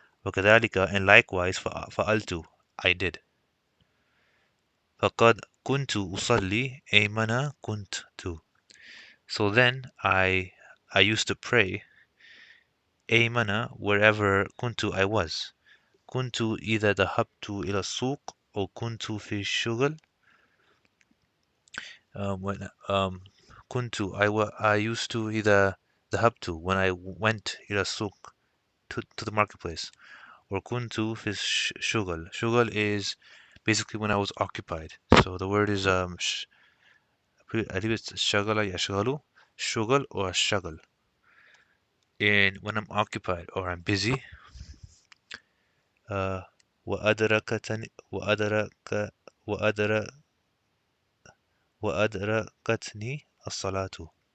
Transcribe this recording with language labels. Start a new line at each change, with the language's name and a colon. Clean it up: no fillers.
English: وكذلك, and likewise, فعلت, I did.
Arabic: فقد كنت أصلي أيمن كنت.
English: So then I used to pray أيمن, wherever كنت I was.
Arabic: كنت إذا ذهبت إلى السوق أو كنت في الشغل.
English: When كنت I used to
Arabic: إذا ذهبت,
English: when I went
Arabic: إلى السوق,
English: to the marketplace.
Arabic: Or كنت في الشغل.
English: شغل is basically when I was occupied. So the word is I believe it's شغل يشغل, شغل or شغل. And when I'm occupied or I'm busy, uh,
Arabic: وأدركتني وأدرك وأدركتني الصلاة.